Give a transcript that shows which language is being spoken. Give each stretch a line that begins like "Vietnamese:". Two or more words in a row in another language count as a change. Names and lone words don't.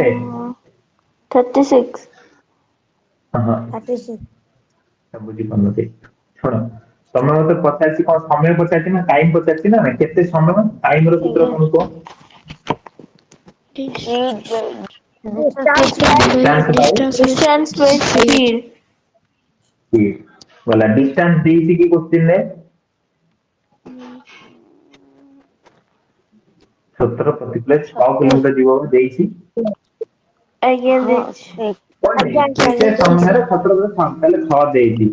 Odia: 36. ହଁ 36 ବୁଝିପାରୁନଥିବେ ଶୁଣ ତମେ ମତେ ପଚାରିଛି କଣ ସମୟ ପଚାରିଛି ନା ଟାଇମ ପଚାରିଛି ନା କେତେ ସମୟ ଟାଇମ ର ସୂତ୍ର କଣ କୁହ?
English: distance by Distance by Distance by speed.
Odia: speed ଗଲା ଡିଷ୍ଟାନ୍ସ ଦେଇଛି କି କୋଶ୍ଚିନ୍ ରେ? ସ୍ରୋତର ପ୍ରତିକୂଳରେ 6 କିଲୋମିଟର ଯିବ ବୋଲି ଦେଇଛି।
English: Again, this.
Odia: କହିନି ଆଜ୍ଞା କେତେ ଆଜ୍ଞା ସମୟରେ ତାହେଲେ 6 ଦେଇଛି।